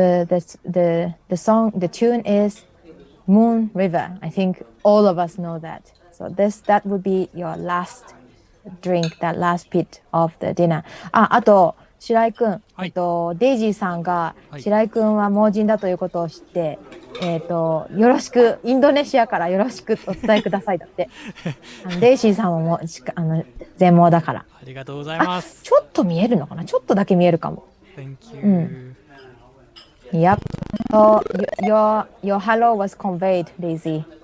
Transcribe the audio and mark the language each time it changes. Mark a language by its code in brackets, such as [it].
[en] The song, the tune is Moon River. I think all of us know that. So that would be your last drink, that last bit of the dinner. [ja] あと白井くん、はいデイジーさんがはい白井くんは盲人だということを知って、よろしくインドネシアからよろしくお伝えくださいだって。デイジーさんも全盲だから。ありがとうございます。ちょっと見えるのかな？ちょっとだけ見えるかも。 [en] Thank you. Yep. So your hello was conveyed, Daisy.